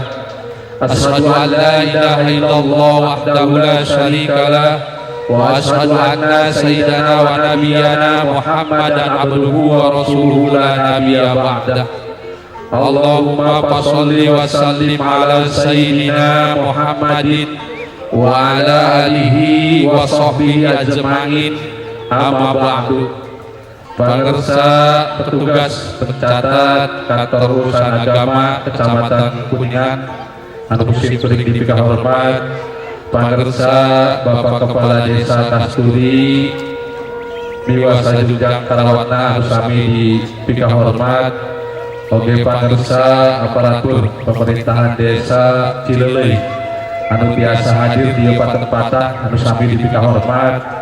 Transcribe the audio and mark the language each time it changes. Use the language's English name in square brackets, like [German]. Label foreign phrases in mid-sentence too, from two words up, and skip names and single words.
[Arabic] أشهد أن لا إله إلا الله وحده لا شريك له وأشهد أن سيدنا ونبينا محمدا عبده ورسوله لا نبي بعده. اللهم فصل وسلم على سيدنا محمد وعلى آله وصحبه أجمعين. أما بعد. [Sundanese] Pangersa [Indonesian] petugas pencatat kantor urusan agama Kecamatan Kuningan [Sundanese] anu kuring dipika hormat, pangersa [Indonesian] Bapak Kepala Desa Kasturi [Sundanese] miwasa Jujang Karawatna anu sami dipika hormat, oge pangersa [Indonesian] aparatur pemerintahan desa Cileleuy [Sundanese] anu biasa hadir di tempat-tempatan anu sami dipika hormat,